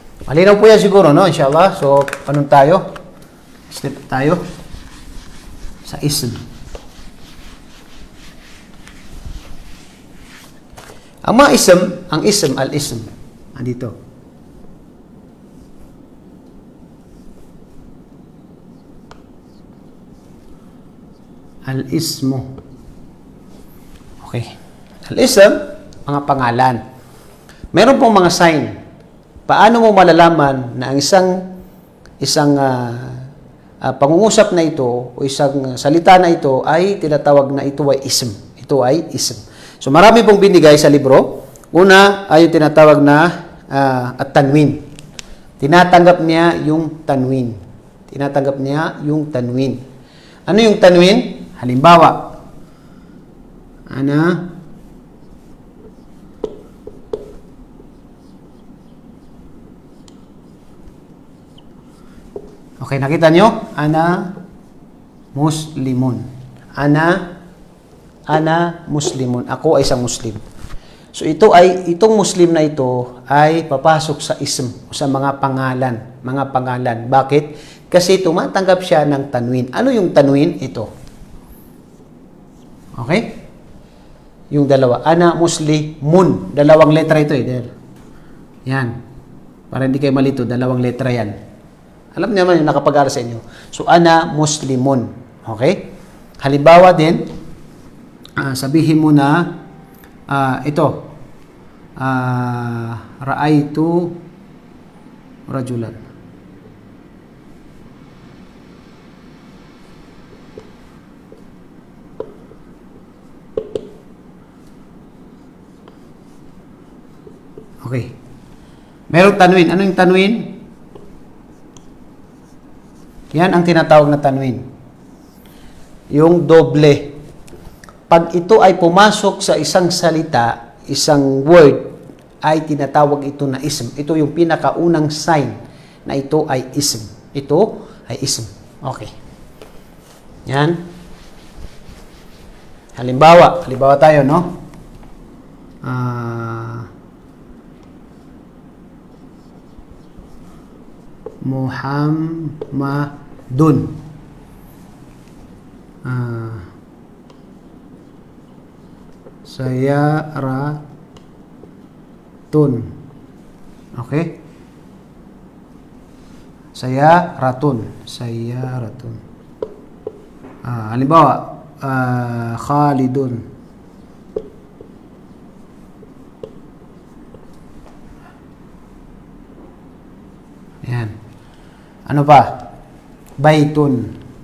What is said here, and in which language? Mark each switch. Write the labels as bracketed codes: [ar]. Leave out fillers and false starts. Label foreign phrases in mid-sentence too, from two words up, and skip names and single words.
[tl] Malinaw po yan siguro, no? Inshallah. So, anong tayo? Step tayo sa ism. Ang mga ism, ang ism, al-ism. Andito. Al-ismu. Okay. Al-ism, mga pangalan. Meron pong mga sign. Paano mo malalaman na ang isang pangungusap na ito o isang salita na ito ay tinatawag na ito ay ism. Ito ay ism. So marami pong binigay sa libro. Una ay yung tinatawag na at-tanwin. Tinatanggap niya yung tanwin. Tinatanggap niya yung tanwin. Ano yung tanwin? Halimbawa, ana okay, nakita nyo? [ar] أنا مسلمٌ. أنا مسلمٌ. [tl] Ako ay isang Muslim. So itong Muslim na ito ay papasok sa ism, sa mga pangalan. Bakit? Kasi tumatanggap siya ng tanwin. Ano yung tanwin? Ito. Okay? Yung dalawa. [ar] أنا مسلمٌ. [tl] Dalawang letra ito eh. Yan. Para hindi kayo malito, dalawang letra yan. Alam niyo naman yung nakapag-aral sa inyo. So, [ar] أنا مسلمٌ. [tl] Okay? Halimbawa din, sabihin mo na, ito, [ar] رأيتُ رجلاً. [tl] Okay. Merong tanwin. Ano yung tanwin? Yan ang tinatawag na tanwin. Yung doble. Pag ito ay pumasok sa isang salita, isang word, ay tinatawag ito na ism. Ito yung pinakaunang sign na ito ay ism. Ito ay ism. Okay. Yan. Halimbawa tayo, no? Muhammadun. Sayaratun. Okay? Sayaratun. Halimbawa, Khalidun. Yan. Ano pa? Baitun.